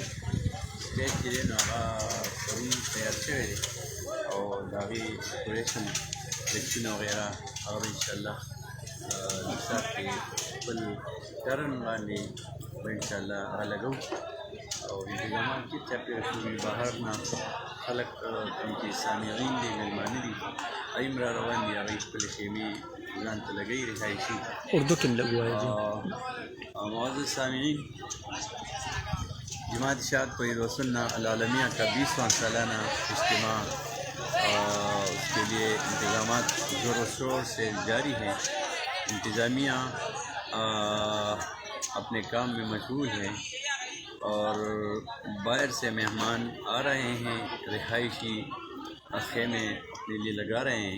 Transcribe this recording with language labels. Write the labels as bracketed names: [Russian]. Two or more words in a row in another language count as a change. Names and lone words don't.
[Pashto] سټیج چې دی نو هغه پرون تیار شوی دی او د هغې ډیکوریشن فلیکسونه وغیره هغه به انشاءالله نصاب کې خپل ټرن باندې به انشاءالله هغه لګو او انتظامات چې چاپېره شوي بهر نه خلک کوم چې سامعین دي مېلمانه دي هغوی هم را روان دي، هغوی خپلې خیمې ځان ته لګوي رهایشي. اردو کې هم لږ ووایه جی. [Urdu] معزز سامعین، جماعت اشاعت توحید و سنہ العالمیہ کا 20واں سالانہ اجتماع اس کے لیے انتظامات زور و شور سے جاری ہیں. انتظامیہ اپنے کام میں مشغول ہیں اور باہر سے مہمان آ رہے ہیں، رہائشی خیمے اپنے لیے لگا رہے ہیں.